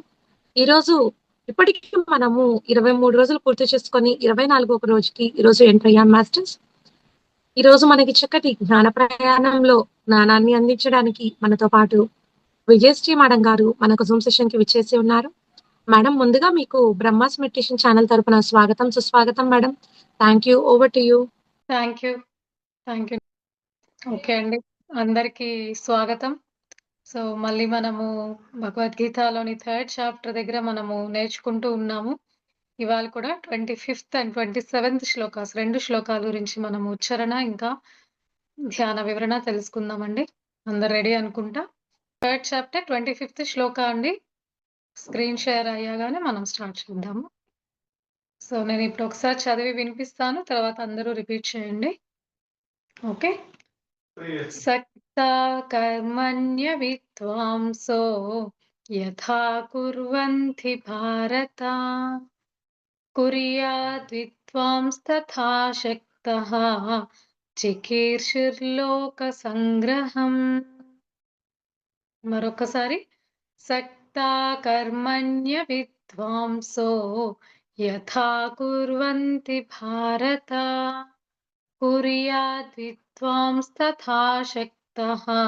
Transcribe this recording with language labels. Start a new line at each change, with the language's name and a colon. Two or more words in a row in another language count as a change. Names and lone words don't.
Telugu: ఈరోజు ఇప్పటికి మనము 23 రోజులు పూర్తి చేసుకొని 24వ రోజుకి ఈరోజు ఎంటర్ అయ్యాం మాస్టర్స్. ఈరోజు మనకి చక్కటి జ్ఞాన ప్రయాణంలో జ్ఞానాన్ని అందించడానికి మనతో పాటు విజయశ్రీ మేడం గారు మనకు జూమ్ సెషన్ కి విచ్చేసి ఉన్నారు. మేడం, ముందుగా మీకు బ్రహ్మాస్ మెడిటేషన్ ఛానల్ తరపున స్వాగతం, సుస్వాగతం మేడం.
English: Thank you. Over to you. Thank you. Thank you.
Telugu: ఓకే అండి. అందరికీ స్వాగతం. సో, మళ్ళీ మనము భగవద్గీతలోని
English: 3rd chapter
Telugu: దగ్గర మనము నేర్చుకుంటూ ఉన్నాము. ఇవాళ కూడా
English: 25th and 27th
Telugu: శ్లోకాస్ 2 శ్లోకాల గురించి మనము ఉచ్చారణ, ఇంకా ధ్యాన వివరణ తెలుసుకుందామండి. అందరు రెడీ అనుకుంటా.
English: 3rd chapter
Telugu: 25th శ్లోక అండి.
English: screen share
Telugu: అయ్యాగానే మనం స్టార్ట్ చేద్దాము. సో, నేను ఇప్పుడు ఒకసారి చదివి వినిపిస్తాను. తర్వాత అందరూ రిపీట్ చేయండి. ఓకే.
Sanskrit: सक्ता कर्मण्य विद्वांसो यथा कुर्वन्ति भारत कुर्याद् विद्वांस्तथा शक्तः चिकीर्षुर्लोकसङ्ग्रहम् మరొకసారి सक्ता कर्मण्य विद्वांसो यथा कुर्वन्ति भारत कुर्याद् विद्वांस्तथा शक्तः